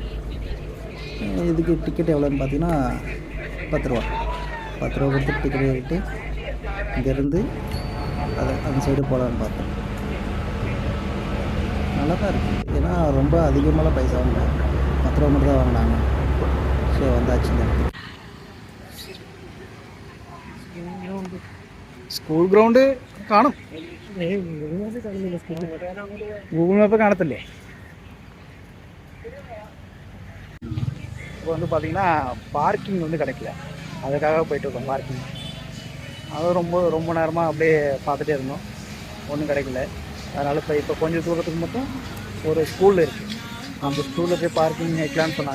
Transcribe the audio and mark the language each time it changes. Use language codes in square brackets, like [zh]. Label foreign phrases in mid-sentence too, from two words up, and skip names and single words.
[ta] இதுக்கு டிக்கெட் எவ்வளோன்னு பார்த்தீங்கன்னா 10 ரூபா கொடுத்து டிக்கெட் எடுத்து இங்கேருந்து அந்த சைடு போகலான்னு பார்த்தோம். நல்லா தான் இருக்குது. ஏன்னா ரொம்ப அதிகமாக பைசா வாங்க, 10 ரூபா மட்டும் தான் வாங்கினாங்க. ஸோ வந்தாச்சு இந்த இடத்துக்கு. [ml] സ്കൂൾ ഗ്രൗണ്ട് കാണും. ഗൂഗിൾ മാപ്പ് കാണത്തില്ലേ? [ta] இப்போ வந்து பார்த்தீங்கன்னா பார்க்கிங் வந்து கிடைக்கல, அதுக்காக போயிட்டு இருக்கோம் பார்க்கிங். அது ரொம்ப நேரமாக அப்படியே பார்த்துட்டே இருந்தோம், ஒன்றும் கிடைக்கல. அதனால் இப்போ கொஞ்சம் தூரத்துக்கு மட்டும் ஒரு ஸ்கூல் இருக்குது, அந்த ஸ்கூலில் போய் பார்க்கிங் வைக்கலான்னு சொன்னாங்க.